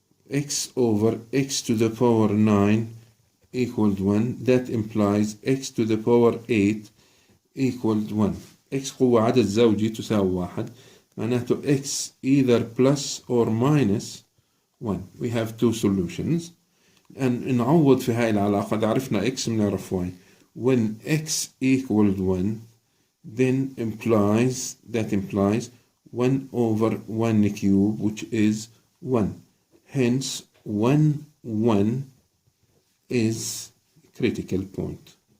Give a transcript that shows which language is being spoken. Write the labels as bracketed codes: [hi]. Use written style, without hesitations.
[en] X over x to the power 9 equals 1. That implies x to the power 8 equals 1. [ar] x قوة عدد زوجي تساوي 1. معناته [en] x either plus or minus 1. We have two solutions. And [ar] نعوض في هاي العلاقة. إذا عرفنا x بنعرف y. [en] When x equals 1, then that implies 1 over 1 cube, which is 1. Hence, 1, 1 is critical point.